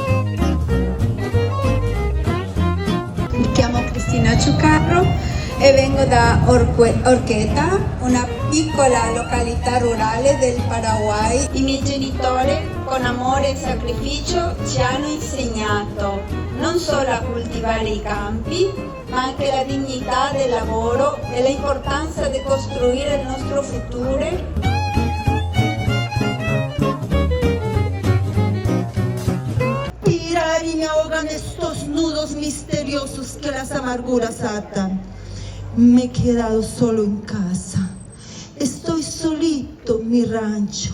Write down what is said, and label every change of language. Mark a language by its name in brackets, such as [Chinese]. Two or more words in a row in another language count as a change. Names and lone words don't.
[Italian] E vengo Vengo da Orqueta, una piccola località rurale del Paraguay. I miei genitori, con amore e sacrificio, ci hanno insegnato non solo a coltivare i campi, ma anche la dignità del lavoro e l'importanza di costruire il nostro futuro. [Spanish] Tirar y me ahogan estos nudos misteriosos que las amarguras atan. Me he quedado solo en casa. Estoy solito en mi rancho.